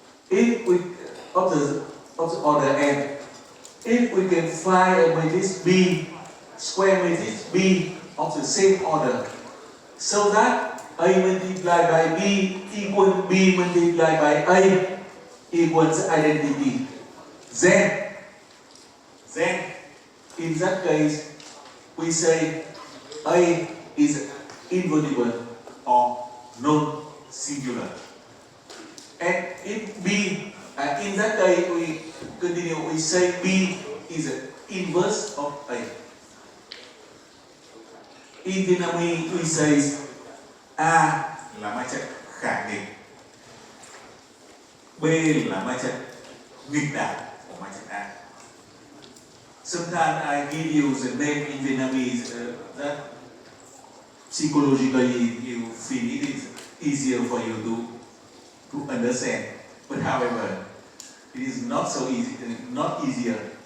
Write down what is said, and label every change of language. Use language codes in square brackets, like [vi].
[en] If we of the order n, if we can find a matrix B, square matrix B of the same order, so that A multiplied by B equals B multiplied by A equals identity, then in that case we say A is invertible or non-singular. And if B, in that case we continue, we say B is an inverse of A. In Vietnamese we say [vi] A là ma trận khả nghịch, B là ma trận nghịch đảo của ma trận A. [en] Sometimes I give you the name in Vietnamese that psychologically you feel it is easier for you to understand. But however, it is not so easy, not easier.